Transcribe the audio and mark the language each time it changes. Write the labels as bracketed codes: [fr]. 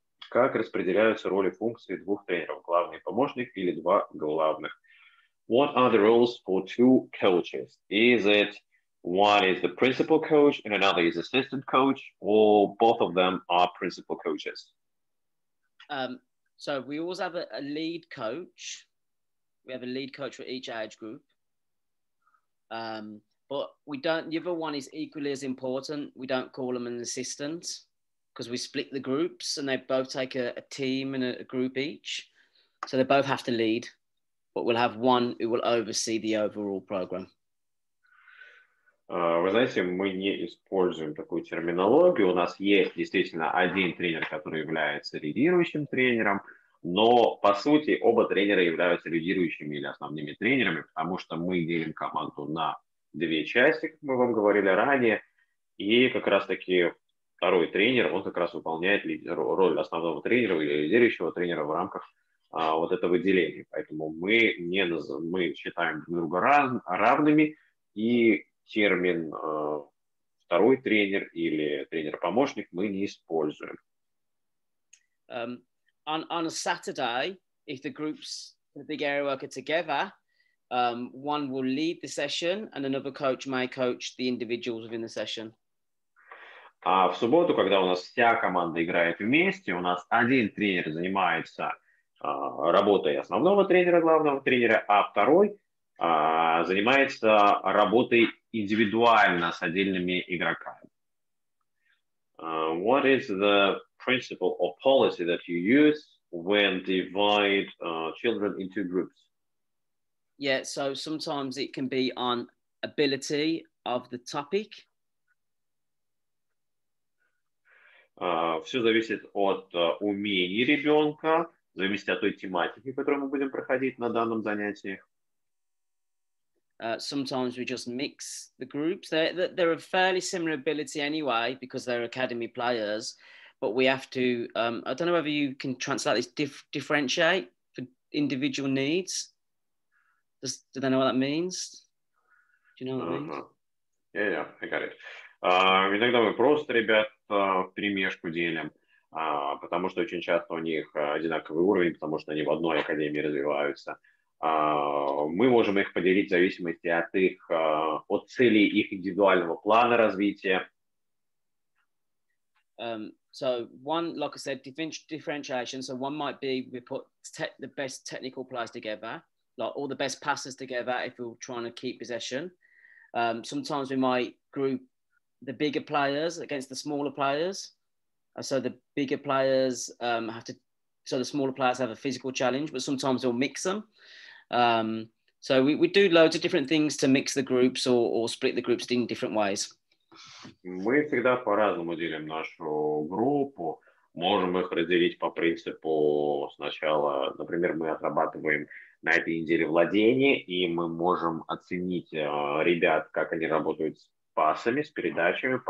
[ru] Как распределяются роли функции двух тренеров, главный помощник или два главных? [en] What are the roles for two coaches? Is it one is the principal coach and another is assistant coach, or both of them are principal coaches? So we always have a lead coach. We have a lead coach for each age group. But we don't, the other one is equally as important. We don't call them an assistant because we split the groups and they both take a team and a group each. So they both have to lead, but we'll have one who will oversee the overall program. [ru] Вы знаете, мы не используем такую терминологию. У нас есть действительно один тренер, который является лидирующим тренером, но по сути оба тренера являются лидирующими или основными тренерами, потому что мы делим команду на две части, как мы вам говорили ранее, и как раз-таки второй тренер, он как раз выполняет роль основного тренера или лидирующего тренера в рамках вот этого деления. Поэтому мы считаем друг друга равными, и термин второй тренер или тренер-помощник мы не используем. [en] On a Saturday, if the groups, the big area work are together, one will lead the session and another coach may coach the individuals within the session. [ru] А в субботу, когда у нас вся команда играет вместе, у нас один тренер занимается работой основного тренера, главного тренера, а второй занимается работой индивидуально с отдельными игроками. [en] What is the principle or policy that you use when divide children into groups? Yeah, so sometimes it can be on ability of the topic. [ru] Все зависит от умений ребенка, зависит от той тематики, которую мы будем проходить на данном занятии. [en] Sometimes we just mix the groups. They're of fairly similar ability anyway because they're academy players, but we have to, I don't know whether you can translate this, differentiate for individual needs. Do they know what that means? Do you know what that means? Yeah, I got it. [ru] Иногда мы просто ребят вперемешку делим, потому что очень часто у них одинаковый уровень, потому что они в одной академии развиваются. Мы можем их поделить в зависимости от целей их индивидуального плана развития. [en] So one, like I said, differentiation. So one might be we put the best technical players together, like all the best passers together if we're trying to keep possession. Sometimes we might group the bigger players against the smaller players. So the bigger players so the smaller players have a physical challenge, but sometimes we'll mix them. So we do loads of different things to mix the groups or split the groups in different ways. [ru] Мы всегда по-разному делим нашу группу. Можем их разделить по принципу сначала, например, мы отрабатываем на этой неделе владение, и мы можем оценить ребят, как они работают с пасами, с передачами.